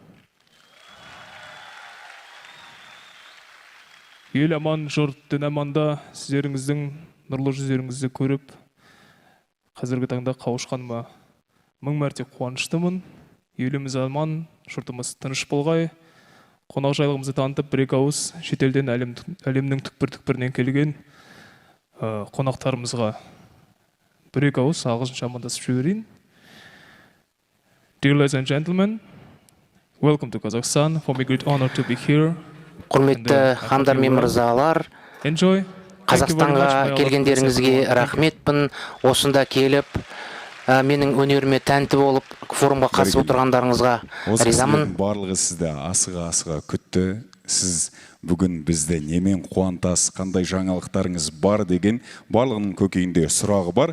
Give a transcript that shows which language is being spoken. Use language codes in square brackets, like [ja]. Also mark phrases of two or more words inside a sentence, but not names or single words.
[kk] Ел аман, жұрт дін аманда, сіздеріңіздің нұрлы жүздеріңізді көріп, қазіргі таңда қауышқаныма мың мәрте қуаныштымын. Еліміз аман, жұртымыз тыныш болғай. Қонақжайлығымызды танытып, бір-екі ауыз шетелден әлемнің түкпір-түкпірінен келген қонақтарымызға бір-екі ауыз ағылшынша амандасып жіберейін. [en] Dear ladies and gentlemen, welcome to Kazakhstan. For me, great honor to be here. [kk] Құрметті хандар мен мырзалар, [en] Enjoy. [kk] Қазақстанға келгендеріңізге рахметпін. Осында келіп, менің өнеріме тәнті болып, форумға қатысып отырғандарыңызға ризамын. Барлығы сізді асыға күтті. Сіз бүгін бізді немен қуантасыз, қандай жаңалықтарыңыз бар деген барлығының көкейінде сұрағы бар.